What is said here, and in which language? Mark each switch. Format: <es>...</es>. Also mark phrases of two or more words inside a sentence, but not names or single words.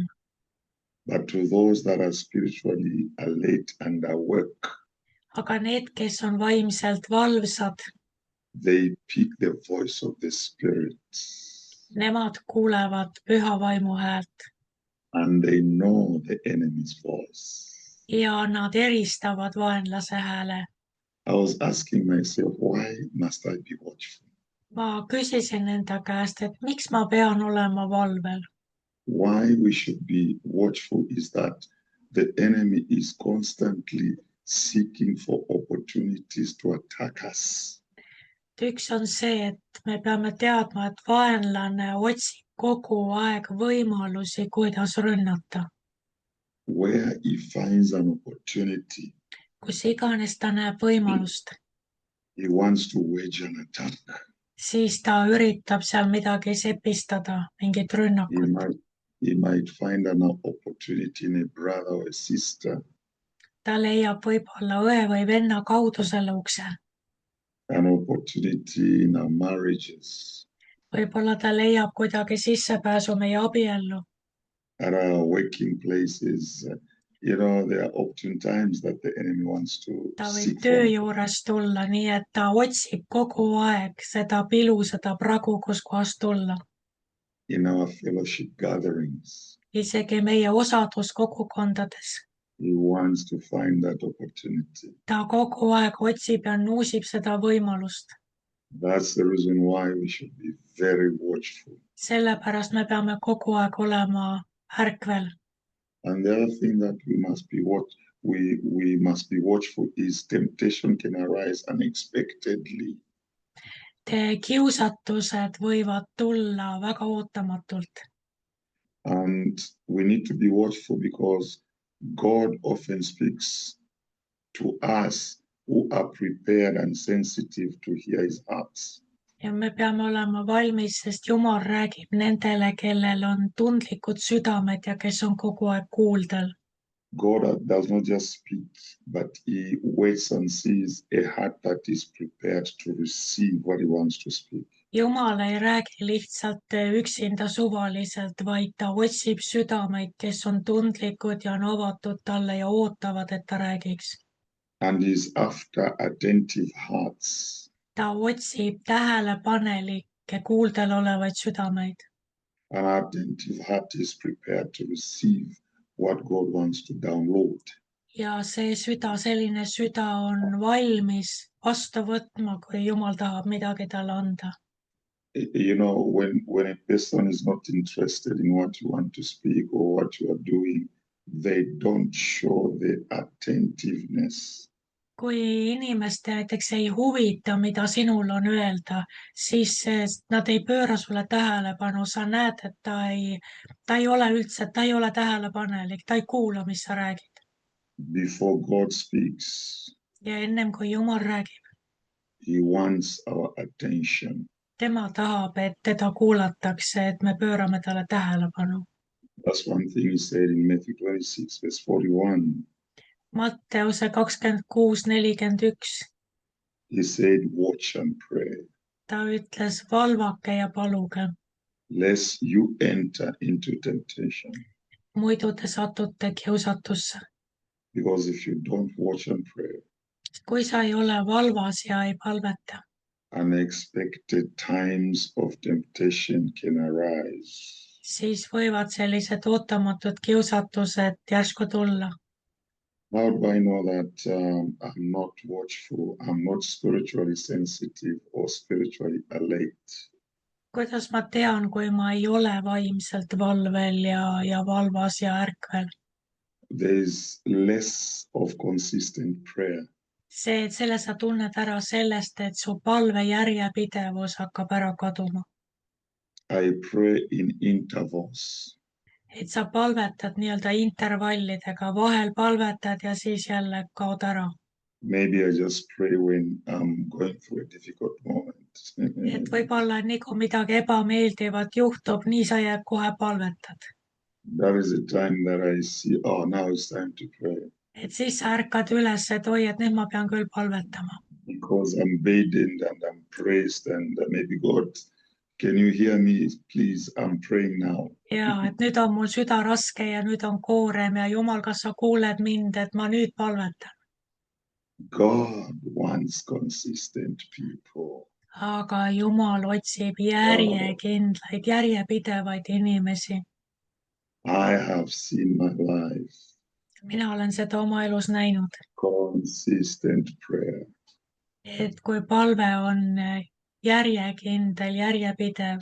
<en>But to those that are spiritually alert and awake,</en> <et>Aga need, kes on vaimselt valvsad,</et> <en>they pick the voice of the Spirit.</en> <et>nemad kuulevad püha vaimu häält</et> <en>And they know the enemy's voice.</en> <et>ja nad eristavad vaenlase hääle.</et> <en>I was asking myself, why must I be watchful?</en> <et>Ma küsisin enda käest, et miks ma pean olema valvel.</et> <en>Why we should be watchful is that the enemy is constantly seeking for opportunities to attack us.</en> <et>Üks on see, et me peame teadma, et vaenlane otsib kogu aeg võimalusi, kuidas rünnata.</et> <en>Where he finds an opportunity,</en> <et>Kus iganes ta näeb võimalust,</et> <en>he wants to wage an attack.</en> <et>siis ta üritab seal midagi sepistada, mingit rünnakut.</et> <en>He might find an opportunity in a brother or a sister,</en> <et>Ta leiab võib-olla õe või venna kaudu selle ukse.</et> <en>an opportunity in our marriages,</en> <et>Võib-olla ta leiab kuidagi sissepääsu meie abiellu.</et> <en>at our working places. There are often times that the enemy wants to</en> <et>Ta võib</et> <en>seek</en> <et>töö</et> <en>for</en> <et>juures tulla, nii et ta otsib kogu aeg seda pilu, seda pragu, kus kohas tulla.</et> <en>in our fellowship gatherings.</en> <et>Isegi meie osaduskogukondades.</et> <en>He wants to find that opportunity.</en> <et>Ta kogu aeg otsib ja nuusib seda võimalust.</et> <en>That's the reason why we should be very watchful.</en> <et>Sellepärast me peame kogu aeg olema ärkvel.</et> <en>And the other thing that we must be watchful is temptation can arise unexpectedly.</en> <et>Kiusatused võivad tulla väga ootamatult.</et> <en>And we need to be watchful because God often speaks to us who are prepared and sensitive to hear his heart.</en> <et>Ja me peame olema valmis, sest Jumal räägib nendele, kellel on tundlikud südamed ja kes on kogu aeg kuuldel.</et> <en>God does not just speak, but he waits and sees a heart that is prepared to receive what he wants to speak.</en> <et>Jumal ei räägi lihtsalt üksinda suvaliselt, vaid ta otsib südameid, kes on tundlikud ja on avatud talle ja ootavad, et ta räägiks.</et> <en>And is after attentive hearts.</en> <et>Ta otsib tähelepanelikke kuuldel olevaid südameid.</et> <en>An attentive heart is prepared to receive what God wants to download.</en> <et>Ja see selline süda on valmis vastu võtma, kui Jumal tahab midagi talle anda.</et> <en>When a person is not interested in what you want to speak or what you are doing, they don't show the attentiveness.</en> <et>Kui inimeste näiteks ei huvita, mida sinul on öelda, siis nad ei pööra sulle tähelepanu. Sa näed, et ta ei ole tähelepanelik, ta ei kuula, mis sa räägid.</et> <en>Before God speaks,</en> <et>ja ennem kui Jumal räägib,</et> <en>he wants our attention.</en> <et>Tema tahab, et teda kuulatakse, et me pöörame talle tähelepanu.</et> <en>That's one thing he said in Matthew 26, verse 41.</en> <et>Matteuse 26:41.</et> <en>He said, watch and pray,</en> <et>ta ütles, valvake ja paluge,</et> <en>lest you enter into temptation.</en> <et>muidu te satute kiusatusse.</et> <en>Because if you don't watch and pray,</en> <et>kui sa ei ole valvas ja ei palveta,</et> <en>unexpected times of temptation can arise.</en> <et>siis võivad sellised ootamatud kiusatused järsku tulla.</et> <en>How do I know that I'm not watchful, I'm not spiritually sensitive or spiritually alert?</en> <et>kuidas ma tean, kui ma ei ole vaimselt valvel ja valvas ja ärkvel?</et> <en>There's less of consistent prayer.</en> <et>Selle sa tunned ära sellest, et su palve järjepidevus hakkab ära kaduma.</et> <en>I pray in intervals.</en> <et>Et sa palvetad nii-öelda intervallidega, vahel palvetad ja siis jälle kaod ära.</et> <en>Maybe I just pray when I'm going through a difficult moment.</en> <et>Et võib-olla nii kui midagi ebameeldivat juhtub, nii sa jääd kohe palvetad.</et> <en>That is the time that I see, oh, now it's time to pray.</en> <et>Et siis sa ärkad üles, et oi, et nüüd ma pean küll palvetama.</et> <en>Because I'm burdened and I'm pressed and maybe God, can you hear me? Please, I'm praying now.</en> <et>Ja, et nüüd on mul süda raske ja nüüd on koorem ja Jumal, kas sa kuuled mind, et ma nüüd palvetan.</et> <en>God wants consistent people.</en> <et>Aga Jumal otsib järjekindlaid, järjepidevaid inimesi.</et> <en>I have seen my life.</en> <et>Mina olen seda oma elus näinud,</et> <en>Consistent prayer.</en> <et>et kui palve on järjekindel, järjepidev</et>